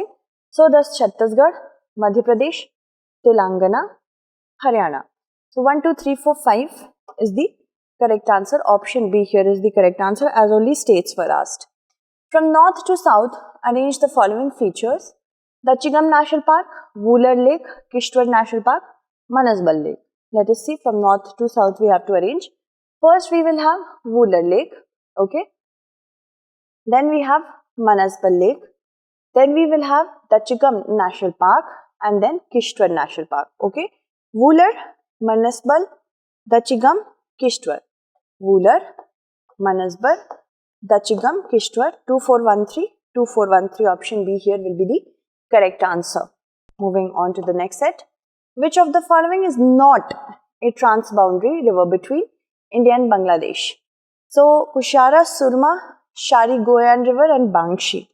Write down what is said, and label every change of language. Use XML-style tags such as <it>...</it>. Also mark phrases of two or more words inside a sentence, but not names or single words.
<en>So does Chhattisgarh, Madhya Pradesh, Telangana, Haryana. So 1, 2, 3, 4, 5 is the correct answer. Option B here is the correct answer, as only states were asked. From north to south, arrange the following features: Dachigam National Park, Wooler Lake, Kishtwar National Park, Manasbal Lake. Let us see, from north to south we have to arrange. First we will have Wooler Lake, okay. Then we have Manasbal Lake. Then we will have Dachigam National Park and then Kishtwar National Park, okay. Wooler, Manasbal, Dachigam, Kishtwar. Wooler, Manasbal, Dachigam, Kishtwar. 2413, 2413, option B here will be the correct answer. Moving on to the next set. Which of the following is not a transboundary river between India and Bangladesh? So, Kushara, Surma, Shari Goyan River and Bangshi.</en>